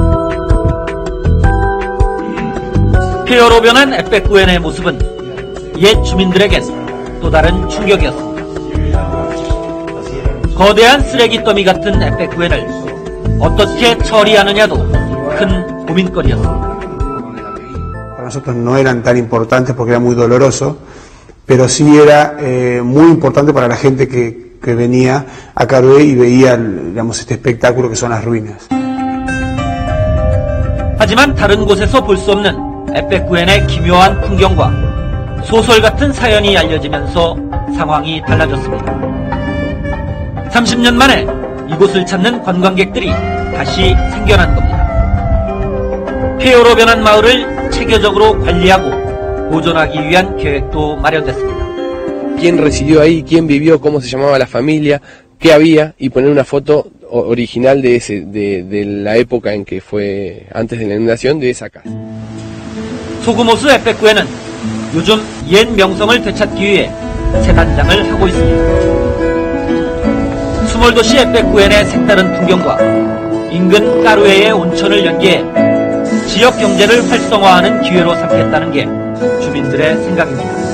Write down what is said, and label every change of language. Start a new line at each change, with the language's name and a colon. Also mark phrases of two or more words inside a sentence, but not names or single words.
Korean: 폐허로 변한 에페쿠엔의 모습은 옛 주민들에겐 또 다른 충격이었습니다. 거대한 쓰레기 더미 같은 에페쿠엔을 어떻게 처리하느냐도 큰 고민거리였습니다.
Spanish: Para nosotros no eran tan importantes porque era muy doloroso, pero sí era muy importante para la gente que venía a Caroé y veía, digamos, este espectáculo que son las ruinas.
Korean: 하지만 다른 곳에서 볼 수 없는 에페쿠엔의 기묘한 풍경과 소설 같은 사연이 알려지면서 상황이 달라졌습니다. 30년 만에 이곳을 찾는 관광객들이 다시 생겨난 겁니다. 폐허로 변한 마을을 체계적으로 관리하고 보존하기 위한 계획도 마련됐습니다.
Spanish: ¿Quién residió ahí? ¿Quién vivió? ¿Cómo se llamaba la familia? ¿Qué había? Y poner una foto original de la época en que fue antes de la inundación de esa casa.
Korean: 소금호수 에페쿠엔은 요즘 옛 명성을 되찾기 위해 새 단장을 하고 있습니다. 수몰도시 에페쿠엔의 색다른 풍경과 인근 까루에의 온천을 연계해 지역 경제를 활성화하는 기회로 삼겠다는 게 주민들의 생각입니다.